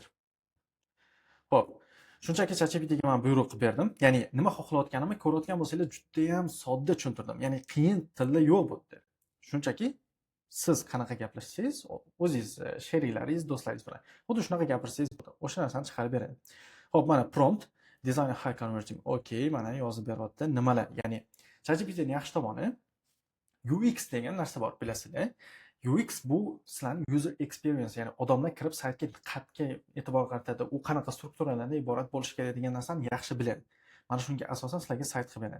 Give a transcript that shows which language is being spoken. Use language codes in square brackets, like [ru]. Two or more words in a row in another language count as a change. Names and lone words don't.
[uz] Xo'p, shunchaki ChatGPT ga men buyruq berdim. Ya'ni nima xohlayotganimni ko'rayotgan bo'lsangiz juda ham sodda tushuntirdim. Ya'ni qiyin tilda yo'q bu yerda. Shunchaki siz qanaqa gaplashsangiz, o'zingiz, sheriklaringiz, do'stlaringiz bilan xuddi shunaqa gapirsangiz, o'sha narsani chiqarib beradi. Xo'p, mana [en] prompt design high converting. [uz] Okay, mana yozib beryapti. Nimalar? Ya'ni ChatGPT ning yaxshi tomoni UX degan narsa bor, bilasizlar. UX bu sizlarning [en] user experience, [uz] ya'ni odamlar kirib saytga qatga e'tibor qaratadi, u qanaqa strukturalardan iborat bo'lishi kerak degan narsani yaxshi biladi. Mana shunga asosan sizlarga sayt qilib beradi.